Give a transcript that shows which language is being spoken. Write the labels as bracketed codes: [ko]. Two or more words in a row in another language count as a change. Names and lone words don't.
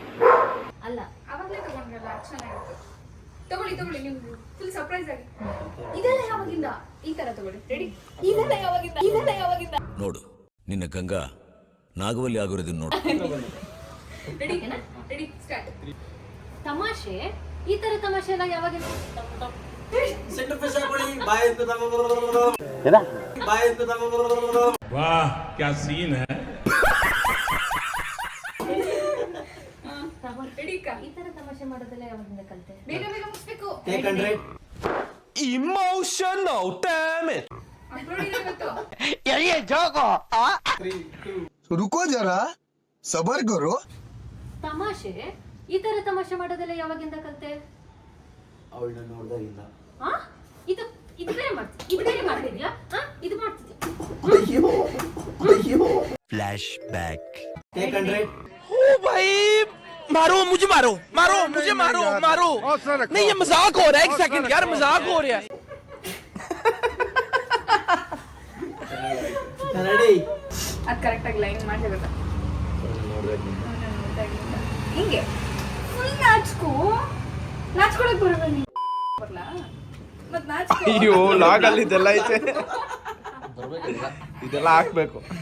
[kn] ಅಲ್ಲ ಅವಾಗಲೇ ತೊಗೊಂಡ್ರಲ್ಲ, ಚೆನ್ನಾಗಿತ್ತು. ತಗೊಳ್ಳಿ ನೀವು [en] full surprise [kn] ಆಗಿ. ಇದೆಲ್ಲ ಯಾವಾಗಿಂದ ಈ ಥರ ತಗೊಳ್ಳಿ. ರೆಡಿ? ಇದೆಲ್ಲ ಯಾವಾಗಿಂದ ನೋಡು, ನಿನ್ನ ಗಂಗಾ ನಾಗವಲ್ಲಿ ಆಗಿರೋದನ್ನ ನೋಡು. [en] ready start. [kn] ತಮಾಷೆ, ಈ ಥರ ತಮಾಷೆ ಎಲ್ಲ ಯಾವಾಗಿಂದ? [hi] वाह क्या सीन है. [kn] ಈ ಥರ ತಮಾಷೆ ಮಾಡೋದೆಲ್ಲ ಯಾವಾಗಿಂದ ಕಲಿತೆ? ಬೇಗ ಮುಗಿಸ್ಬೇಕು. [en] Emotional damn it. [hi] रुको जरा सबर करो. [kn] ತಮಾಷೆ, ಈ ಥರ ತಮಾಷೆ ಮಾಡೋದೆಲ್ಲ ಯಾವಾಗಿಂದ ಕಲಿತೆ? ಅವಳನ್ನ ನೋಡ್ದಾಗಿಂದ. ಇದು ಬೇರೆ ಮಾಡ್ತಿದ್ಯಾ? ಇದು ಮಾಡ್ತಿದ್ಯಾ? [en] Flashback. Take 100. [hi] ओ भाई मारो मुझे मारो. नहीं ये मजाक हो रहा है. एक सेकंड यार, मजाक हो रहा है. [en] Ready? [kn] ಅದು ಕರೆಕ್ಟಾಗಿ ಲೈನ್ ಮಾಡಿ ಗೊತ್ತಾ ಹಿಂಗೆ ಫುಲ್ ನಾಚ್ಕೊಳಕ್ ಬರಲ್ಲ ನೀನು. ಬರಲ್ಲ ಮತ್ತೆ ನಾಚ್ಕೊ. ಅಯ್ಯೋ ಲಾಗಲ್ಲಿ ಇದೆಲ್ಲ ಐತೆ, ಇದೆಲ್ಲ ಹಾಕ್ಬೇಕು